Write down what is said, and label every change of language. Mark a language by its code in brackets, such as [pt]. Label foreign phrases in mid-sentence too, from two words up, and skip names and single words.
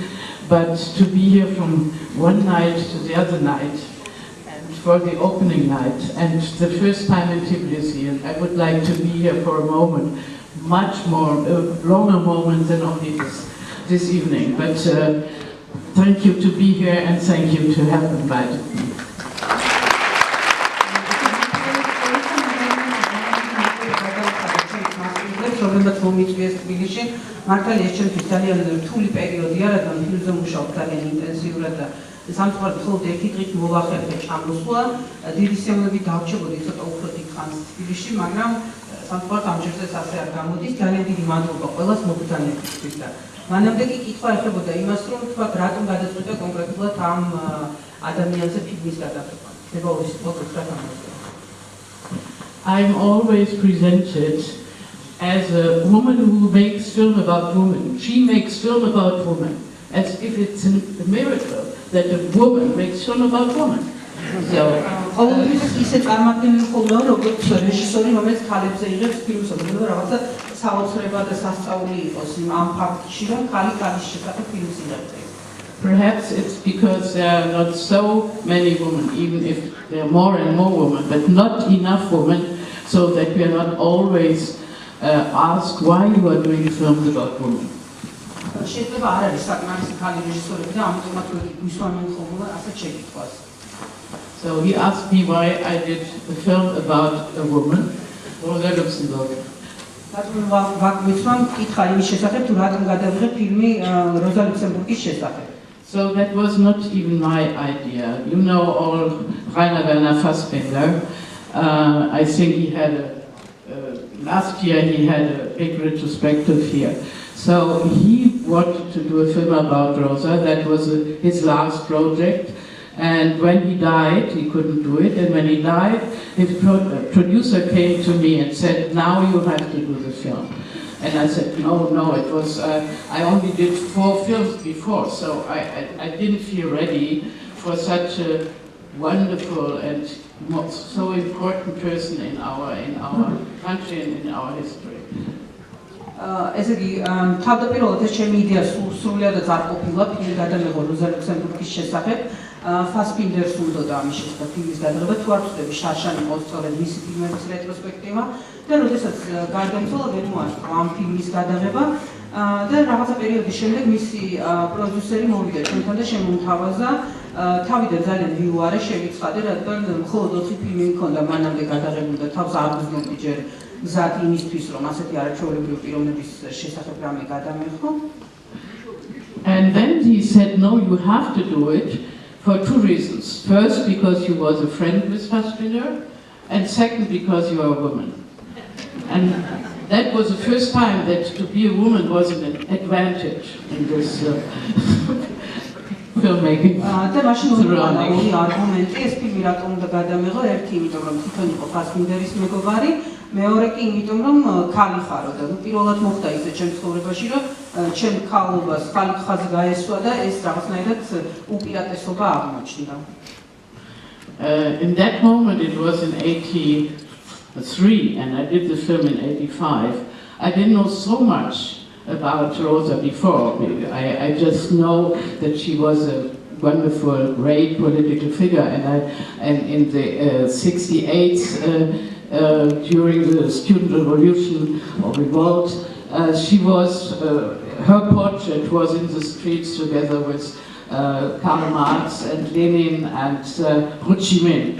[en] But to be here from one night to the other night, and for the opening night, and the first time in Tbilisi, and I would like to be here for a moment, much more, longer moment than only this evening. But thank you to be here, and thank you to have invited me. [ka] რომელმაც მომიწვიეს თბილისში, მართალია ჩემთვის ძალიან რთული პერიოდია, რადგან ფილმზე მუშაობ ძალიან ინტენსიურად და სამწუხაროდ მხოლოდ ერთი დღით მოვახერხე ჩამოსვლა. დიდი სიამოვნებით დავრჩებოდი ცოტა უფრო დიდ ხანს თბილისში, მაგრამ სამწუხაროდ ამ ჯერზეც ასე არ გამოდის. ძალიან დიდი მადლობა ყველას მოგზაურობისთვის და მანამდე კი კითხვა ეხებოდა იმას, რომ თქვათ რატომ გადაწყვიტა კონკრეტულად ამ ადამიანზე ფილმის გადაღება. ხდება ორი სიტყვა გითხრათ. [en] I'm always presented as a woman who makes film about women. She makes film about women, as if it's a miracle that a woman makes film about women. So, [ka] ყოველთვის ისე წარმატებული ხოლმე, როგორც რეჟისორი, რომელიც ქალებზე იღებს ფილმს, და რაღაცა საოცრება და სასწაული იყოს ამ ფაქტში, რომ ქალი ქალის შესახებ ფილმს იღებს. [en] Perhaps it's because there are not so many women, even if there are more and more women, but not enough women, so that we are not always asked why you are doing films about women. [ka] შეიძლება არ არის საკმარისი ქალი რეჟისორები და ამიტომაც ვისვამენ ხოლმე ასეთ შეკითხვას. [en] So he asked me why I did a film about a woman, Rosa Luxemburg. [ka] ვისვამ კითხა იმის შესახებ, თუ რატომ გადავიღე ფილმი როზა ლუქსემბურგის შესახებ. [en] So that was not even my idea. You know all Rainer Werner Fassbinder. I think he had last year he had a big retrospective here. So he wanted to do a film about Rosa. That was his last project. And when he died, he couldn't do it. And when he died, his producer came to me and said, now you have to do the film. And I said, no, it was, I only did 4 films before, so I didn't feel ready for such a wonderful and so important person in our country and in our history. [ka] ესე იგი, თავდაპირველად ეს ჩემი იდეა სრულიადად არ ყოფილა ფილმი გადამეღო როზა ლუქსემბურგის შესახებ. Fassbinder's უნდა ამის შესახებ ფილმის გადაღება, თუ არ ვწდები შარშანი ყავს სწორედ მისი ფილმების რეტროსპექტივა და როდესაც გარდაიცვალა ვერ მოასწრო ამ ფილმის გადაღება და რაღაცა პერიოდის შემდეგ მისი პროდიუსერი მოვიდა ჩვენთან და შემომთავაზა. თავიდან ძალიან ვიუარე შევიცხადე, რადგან მხოლოდ 4 ფილმი მქონდა მანამდე გადაღებული და თავს არ ვზნობდი ჯერ გზად იმისთვის, რომ ასეთი არაჩვეულებრივი პიროვნების შესახებ რამე გადამეხო. [en] And then he said, no, you have to do it. For 2 reasons. First, because you was a friend with Fassbinder, and second, because you are a woman. And that was the first time that to be a woman was an advantage in this filmmaking. [ka] და მაშინ ორი არგუმენტი ეს ფილმი რატომ უნდა გადამეღო, ერთი იმიტომ რომ თვითონ იყო ფასბინდერის მეგობარი, მეორე კი იმიტომ რომ ქალი ხარო და პირველად მოხდა ისე ჩემ ცხოვრებაში, რომ ჩემ ქალობას ხალი ხაზი გაესვა და ეს რაღაცნაირად უპირატესობა აღმოჩნდა. [en] In that moment, it was in 83, and I did the film in 85. I didn't know so much about Rosa before. I just know that she was a wonderful, great political figure, and in the 68, during the student revolution or revolt, she was, her portrait was in the streets together with Karl Marx and Lenin and Ho Chi Minh.